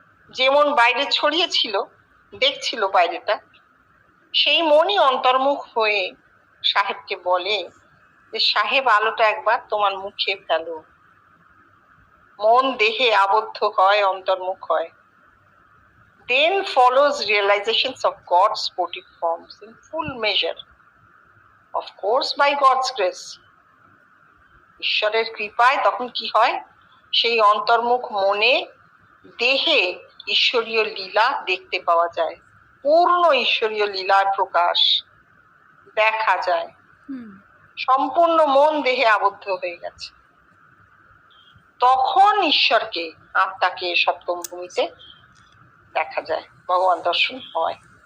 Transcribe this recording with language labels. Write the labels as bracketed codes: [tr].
[bn] যেমন বাইরে ছড়িয়েছিল, দেখছিল বাইরেটা, সেই মনই অন্তর্মুখ হয়ে সাহেবকে বলে যে সাহেব আলোটা একবার তোমার মুখে ফেলো। মন দেহে আবদ্ধ হয়, অন্তর্মুখ হয়। [en] Then follows realizations of God's sportive forms in full measure, of course by God's grace. [bn] ঈশ্বরের কৃপায় তখন কি হয়? সেই অন্তর্মুখ মনে, দেহে ঈশ্বরীয় লীলা দেখতে পাওয়া যায়, পূর্ণ ঈশ্বরীয় লীলার প্রকাশ দেখা যায়। সম্পূর্ণ মন দেহে আবদ্ধ হয়ে গেছে, তখন ঈশ্বরকে, আত্মাকে সপ্তম ভূমিতে দেখা যায়, ভগবান দর্শন হয়।